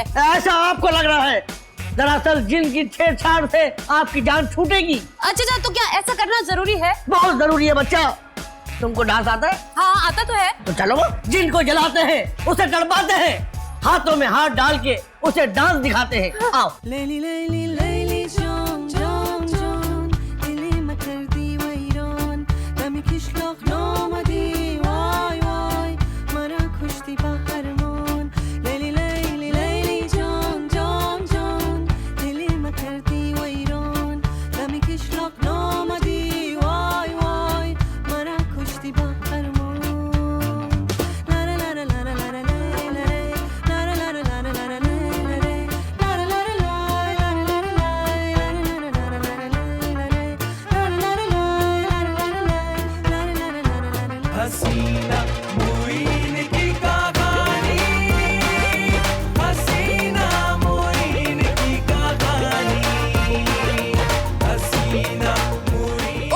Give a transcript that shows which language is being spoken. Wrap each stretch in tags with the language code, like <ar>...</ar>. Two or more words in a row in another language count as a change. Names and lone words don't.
<hi>ऐसा आपको लग रहा है, दरअसल जिन की छेड़छाड़ से आपकी जान छूटेगी। अच्छा, तो क्या ऐसा करना जरूरी है? बहुत जरूरी है बच्चा। तुमको डांस आता है? हाँ आता तो है। तो चलो जिनको जलाते हैं, उसे तड़पाते हैं। हाथों में हाथ डाल के उसे डांस दिखाते हैं। आओ।</hi> <tg>Leyli leyli leyli can can can Dilime terdi vayran Demi kishloq nomadi Vay vay Mara kushti baharman Leyli leyli leyli can can can Dilime terdi vayran Demi kishloq nomadi Vay vay Mara kushti baharman La la la la la la la la la la la la la la la</tg> <hi>हसीना मुइन की कहानी, हसीना मुइन की कहानी, हसीना मुइन।</hi>